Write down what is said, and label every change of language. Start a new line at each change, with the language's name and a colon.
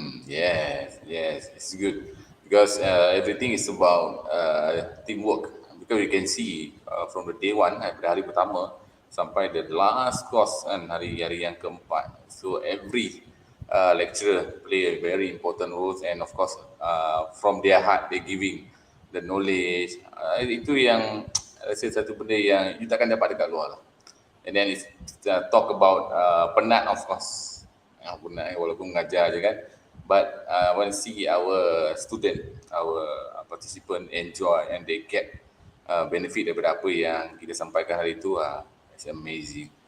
English: Yes, it's good because everything is about teamwork. Because you can see from the day one,
Malay: dari hari pertama sampai
English: the last course kan,
Malay: hari-hari yang keempat.
English: So every lecturer play a very important role, and of course from their heart they giving the knowledge.
Malay: Itu yang rasa satu benda yang you takkan dapat dekat luar lah.
English: And then it's talk about penat, of course.
Malay: Penat walaupun mengajar je kan.
English: But when see our student, our participant enjoy and they get benefit
Malay: daripada apa yang kita sampaikan hari itu,
English: it's amazing.